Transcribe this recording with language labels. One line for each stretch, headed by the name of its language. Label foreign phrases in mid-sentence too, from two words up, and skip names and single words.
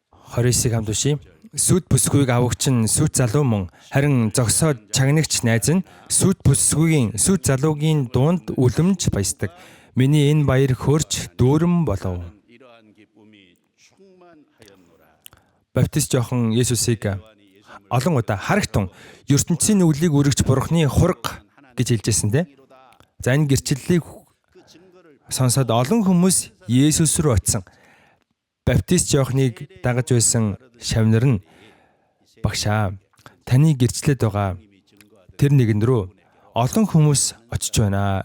Mongolian: 29-ыг хамт уншийе. Сүд бүсгүйг авагч нь сүд залуу мөн харин зогсоод чагнагч найз нь сүд залуугийн дунд үлэмж баясдаг. Миний энэ баяр хөрч дүүрэн болов.
Korean: 이러한 기쁨이 충만하였노라.
Mongolian: Баптист Иохан Есүсийг олон удаа харагтун ертөнцийн нүглийг үргэж Бурхны хураг гэж хэлжсэндэ. За энэ гэрчлэлийг сонсоод олон хүмүүс Есүс рүү очисон. Баптист Иоханыг дагаж байсан шавнар нь багшаа таны гэрчлэлд байгаа тэр нэгэн рүү олон хүмүүс очиж байна.